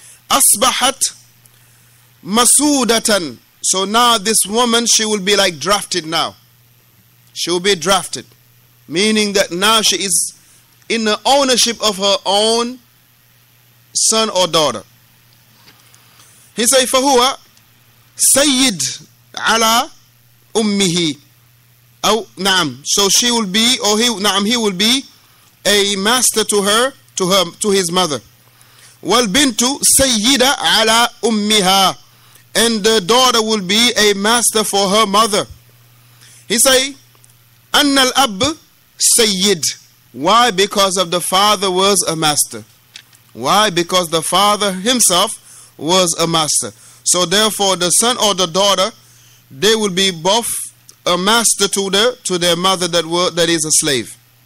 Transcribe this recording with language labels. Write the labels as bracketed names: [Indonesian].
[Arabic] أصبحت مسودة. [English] So now this woman, she will be like drafted now. She will be drafted. Meaning that now she is in the ownership of her own son or daughter. He say, [Arabic] فهو سيد على أمه. أو نعم. [English] So she will be, or he will be a master to her, to his mother. [Arabic] والبنت سيدة على أمها. [English] And the daughter will be a master for her mother. He say, [Arabic] أن الأب سيد. [English] Why? Because of the father was a master. Why? Because the father himself was a master. So therefore the son or the daughter, they will be both a master to their mother that is a slave.